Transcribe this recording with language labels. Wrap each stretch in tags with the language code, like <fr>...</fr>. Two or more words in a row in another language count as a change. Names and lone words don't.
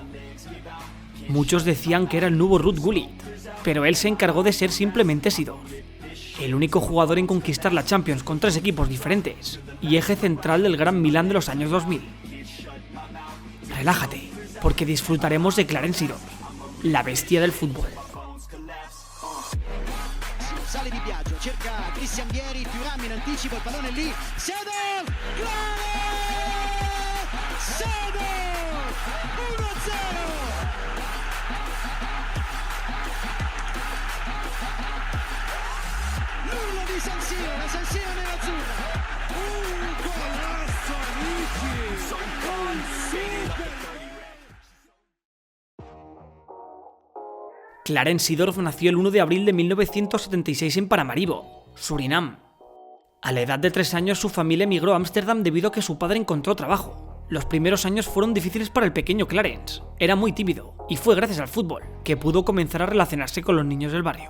<es>Muchos decían que era el nuevo Ruud Gullit, pero él se encargó de ser simplemente Seedorf, el único jugador en conquistar la Champions con 3 equipos diferentes y eje central del Gran Milán de los años 2000. Relájate, porque disfrutaremos de Clarence Seedorf, la bestia del fútbol.</es> <it>Sale Di Biagio, cerca Christian Vieri, Thuram in anticipo, il pallone lì, Seedorf, Seedorf, 1-0! L'urlo di San Siro, la San Siro nerazzurra. Golazo, amici!</it> <es>Clarence Seedorf nació el 1 de abril de 1976 en Paramaribo, Surinam. A la edad de 3 años su familia emigró a Ámsterdam debido a que su padre encontró trabajo. Los primeros años fueron difíciles para el pequeño Clarence. Era muy tímido y fue gracias al fútbol que pudo comenzar a relacionarse con los niños del barrio.</es>